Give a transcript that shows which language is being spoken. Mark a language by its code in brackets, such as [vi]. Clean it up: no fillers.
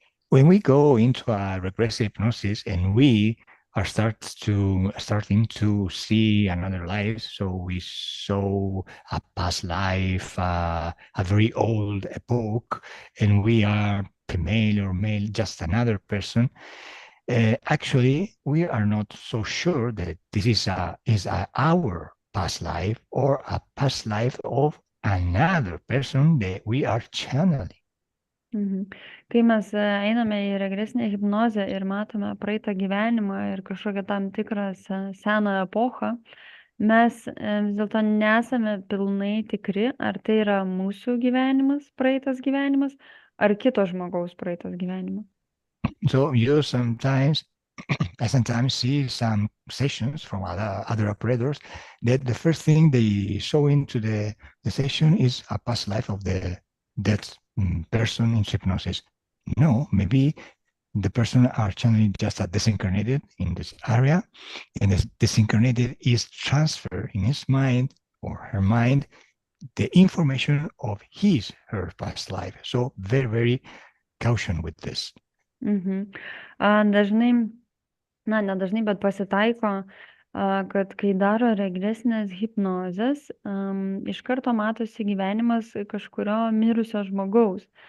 [en] When we go into a regressive hypnosis and we are starting to see another life, so we saw a past life, a very old epoch, and we are female or male, just another person. Actually, we are not so sure that this is our past life or a past life of another person that we are channeling. [lt] Kai mes einame į regresinę hipnozę ir matome praeitą gyvenimą ir kažkokią tam tikrą seną epochą, mes vis dėlto nesame pilnai tikri, ar tai yra mūsų gyvenimas, praeitas gyvenimas, ar kito žmogaus praeitas gyvenimas. [en] So you sometimes see some sessions from other operators that the first thing they show into the session is a past life of that person in hypnosis. No, maybe the person are channeling just a disincarnated in this area, and the disincarnated is transferred in his mind or her mind the information of her past life. So very, very caution with this. [lt] Dažnai, nedažnai, bet pasitaiko, kad kai daro regresinės hipnozės, iš karto matosi gyvenimas kažkurio mirusio žmogaus.